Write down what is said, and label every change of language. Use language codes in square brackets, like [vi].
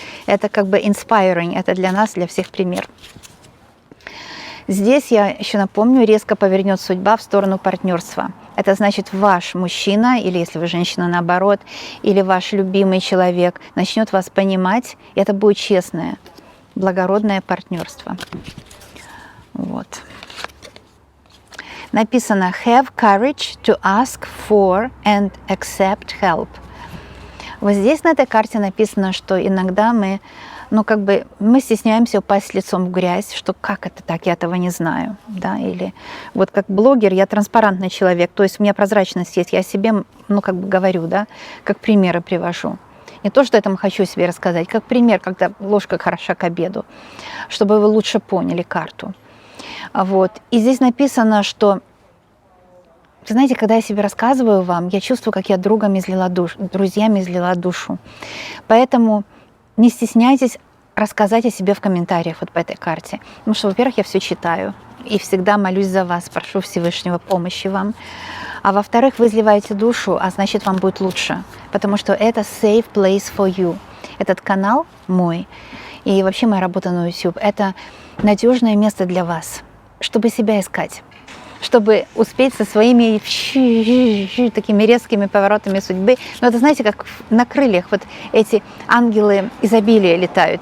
[ru] Это как бы inspiring, это для нас, для всех пример. Здесь, я еще напомню, резко повернет судьба в сторону партнерства. Это значит, ваш мужчина, или если вы женщина, наоборот, или ваш любимый человек начнет вас понимать, и это будет честное, благородное партнерство. Вот. Написано [en] «Have courage to ask for and accept help». [ru] Вот здесь на этой карте написано, что иногда мы стесняемся упасть лицом в грязь, что как это так, я этого не знаю, да, или вот как блогер, я транспарантный человек, то есть у меня прозрачность есть, я себе, говорю, да, как примеры привожу. Не то, что этому хочу себе рассказать, как пример, когда ложка хороша к обеду, чтобы вы лучше поняли карту. Вот. И здесь написано, что, знаете, когда я себе рассказываю вам, я чувствую, как я друзьями излила душу. Поэтому не стесняйтесь рассказать о себе в комментариях вот по этой карте. Потому что, во-первых, я все читаю и всегда молюсь за вас, прошу Всевышнего помощи вам. А во-вторых, вы изливаете душу, а значит, вам будет лучше. Потому что это [en] safe place for you. [ru] Этот канал мой и вообще моя работа на YouTube – это надежное место для вас, чтобы себя искать, чтобы успеть со своими такими резкими поворотами судьбы. Но это, знаете, как на крыльях вот эти ангелы изобилия летают.